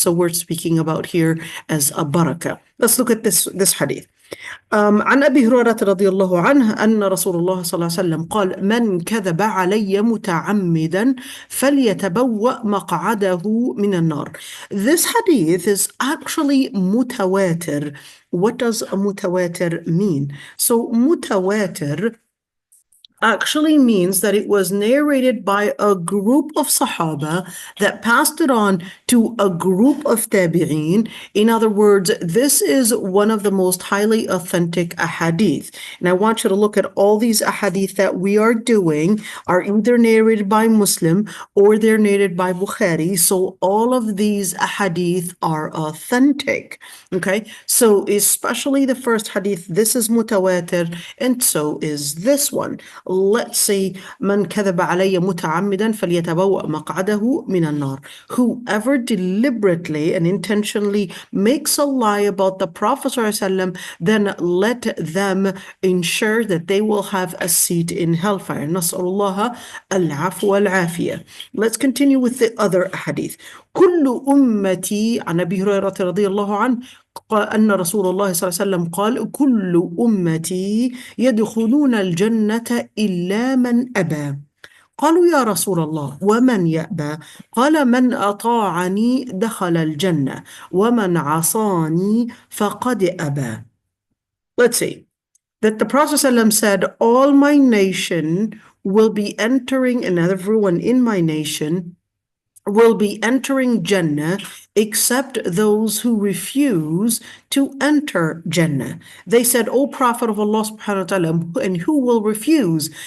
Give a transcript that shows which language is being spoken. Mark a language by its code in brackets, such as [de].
[en] So we're speaking about here as a barakah. Let's look at this hadith. [ar] عن أبي هريرة رضي الله عنه أن رسول الله صلى الله عليه وسلم قال من كذب علي متعمدا فليتبوأ مقعده من النار. [en] This hadith is actually mutawatir. What does a mutawatir mean? So mutawatir actually means that it was narrated by a group of Sahaba that passed it on to a group of Tabi'een. In other words, this is one of the most highly authentic ahadith. And I want you to look at all these ahadith that we are doing are either narrated by Muslim or they're narrated by Bukhari. So all of these ahadith are authentic. Okay, so especially the first hadith, this is mutawatir, and so is this one. Let's see, [ar] من كذب علي متعمدا فليتبوأ مقعده من النار. [en] Whoever deliberately and intentionally makes a lie about the Prophet ﷺ, then let them ensure that they will have a seat in hellfire. [ar] نسأل الله العفو والعافية. [en] Let's continue with the other hadith. [ar] كل أمتي عن أبي هريرة رضي الله عنه أن رسول الله صلى الله عليه وسلم قال كل أمتي يدخلون الجنة إلا من أبى. قالوا يا رسول الله ومن يأبى؟ قال من أطاعني دخل الجنة ومن عصاني فقد أبى. [en] Let's see. That the Prophet ﷺ said, all my nation will be entering, and everyone in my nation will be entering Jannah except those who refuse to enter Jannah. They said, O Prophet of Allah subhanahu wa ta'ala, and who will refuse?